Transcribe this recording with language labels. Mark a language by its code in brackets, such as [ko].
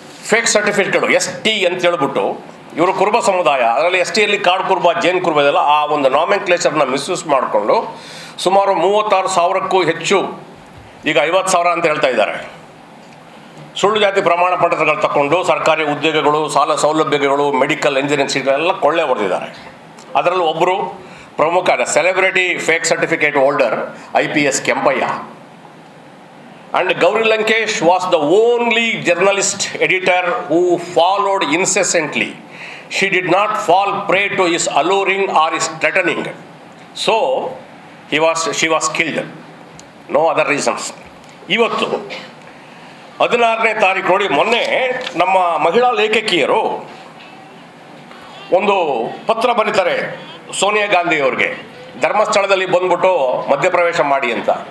[kn] Fake ಸರ್ಟಿಫಿಕೇಟ್ಗಳು ST ಅಂತ ಹೇಳ್ಬಿಟ್ಟು ಇವರು ಕುರುಬ ಸಮುದಾಯ, ಅದರಲ್ಲಿ STಯಲ್ಲಿ ಕಾಡು ಕುರುಬ, ಜೇನು ಕುರುಬ ಇದೆಲ್ಲ, ಆ ಒಂದು ನಾಮೆನ್ಕ್ಲೇಚರ್ನ ಮಿಸ್ಯೂಸ್ ಮಾಡಿಕೊಂಡು ಸುಮಾರು 36,000ಕ್ಕೂ ಹೆಚ್ಚು, ಈಗ 50,000 ಅಂತ ಹೇಳ್ತಾ ಇದ್ದಾರೆ, ಸುಳ್ಳು ಜಾತಿ ಪ್ರಮಾಣ ಪತ್ರಗಳು ತಗೊಂಡು ಸರ್ಕಾರಿ ಉದ್ಯೋಗಗಳು, ಸಾಲ ಸೌಲಭ್ಯಗಳು, ಮೆಡಿಕಲ್, ಇಂಜಿನಿಯರಿಂಗ್ ಸೀಟ್ಗಳೆಲ್ಲ ಕೊಳ್ಳೆ ಹೊಡೆದಿದ್ದಾರೆ. ಅದರಲ್ಲೂ ಒಬ್ಬರು ಪ್ರಮುಖ celebrity fake certificate holder IPS Kempaiah. [en] And Gauri Lankesh was the only journalist editor who followed incessantly. She did not fall prey to his alluring or his threatening. So, she was killed. No other reasons. [kn] ಇವತ್ತು 16ನೇ ತಾರೀಕು ನೋಡಿ, ಮೊನ್ನೆ ನಮ್ಮ ಮಹಿಳಾ ಲೇಖಕಿಯರು ಒಂದು ಪತ್ರ ಬರೀತಾರೆ ಸೋನಿಯಾ ಗಾಂಧಿ ಅವ್ರಿಗೆ, ಧರ್ಮಸ್ಥಳದಲ್ಲಿ ಬಂದ್ಬಿಟ್ಟು ಮಧ್ಯಪ್ರವೇಶ ಮಾಡಿ ಅಂತ.